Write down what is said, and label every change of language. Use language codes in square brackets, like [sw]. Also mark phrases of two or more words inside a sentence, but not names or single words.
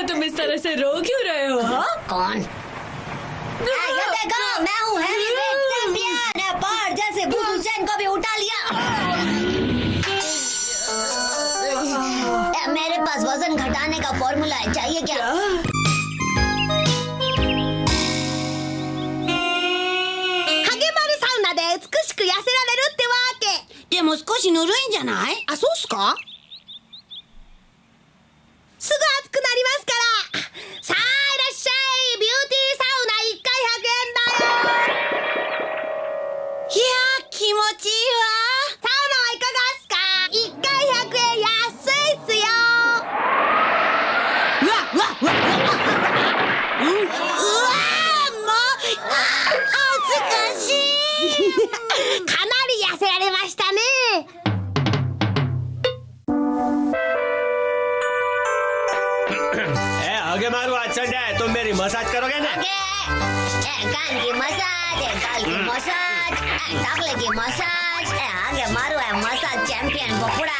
[hi] तुम इस तरह से रो क्यों रहे हो? हाँ? कौन? ये देखो, मैं हूँ [en] heavyweight champion. [hi] पार जैसे बुधू सेन को भी उठा लिया। मेरे पास वजन घटाने का फॉर्मूला है, चाहिए क्या? [ja] 美しく痩せられるってわけ。でも少しぬるいんじゃない？あ、そうっすか？すぐ熱くなりますから。さあいらっしゃい。ビューティーサウナ1回100円だよ。いやー、気持ちいいわ。サウナはいかがっすか？1回100円、安いっすよ。うわもう恥ずかしい。かなり痩せられましたね。 [hi] आगे मारू, आज संडे है, तुम मेरी मसाज करोगे ना? कान की मसाज, गाल की मसाज, टाकले की मसाज। आगे मारू है [en] massage champion [hi] बपुड़ा।